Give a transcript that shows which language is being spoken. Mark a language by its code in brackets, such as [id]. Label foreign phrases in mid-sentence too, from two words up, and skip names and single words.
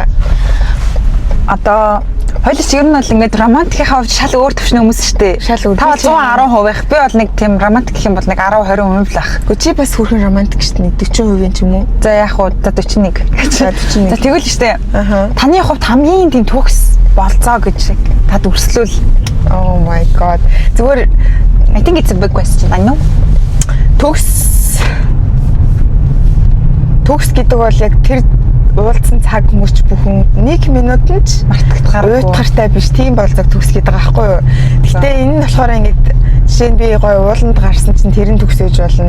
[mn] Одоо хоёул ер нь бол ингээд романтикийн хувьд шал өөр төвшний хүмүүс шүү дээ. Шал өөр. Та 110% байх. Би бол нэг тийм романтик гэх юм бол нэг 10-20% л ах. Гэхдээ чи бас хүрхэн романтик шүү дээ. 40% ч юм уу? За яг хуу за 41. За 41. За тэгвэл шүү дээ. Аха. Таны хувьд хамгийн тийм төгс болцоо гэж тад үрслүүл. [en] Oh my god. [mn] Зүгээр [en] I think it's a big question. I know. [mn] Төгс гэдэг бол яг тэр уулзсан цаг мөч бүхэн 1 минутанд ч уйтгартай биш тийм болцоог төгс гэдэг байгаа байхгүй юу. Гэхдээ энэ нь болохоор ингээд жишээ нь би гоё ууланд гарсан чинь тэр нь төгсөж болно.